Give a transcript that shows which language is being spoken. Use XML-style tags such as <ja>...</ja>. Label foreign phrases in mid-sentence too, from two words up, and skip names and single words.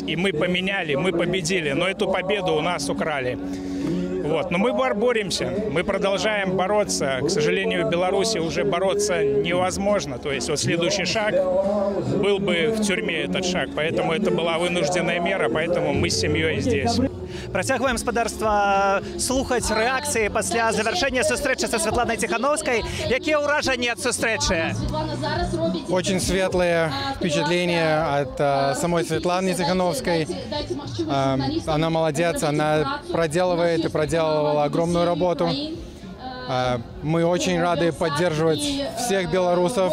<ru>И мы поменяли, мы победили. Но эту победу у нас украли. Вот. Но мы боремся, мы продолжаем бороться. К сожалению, в Беларуси уже бороться невозможно. То есть вот следующий шаг был бы в тюрьме этот шаг. Поэтому это была вынужденная мера, поэтому мы с семьей здесь.</ru> <be>Працягваем, спадарства, слухаць рэакцыі пасля завяршэння сустрэчы са Светланай Тихановской. Якія ўражанні ад сустрэчы?</be> <ru>Очень светлые впечатления от самой Светланы Тихановской. Она молодец, она проделывает и проделывала огромную работу. Мы очень рады поддерживать всех белорусов.</ru>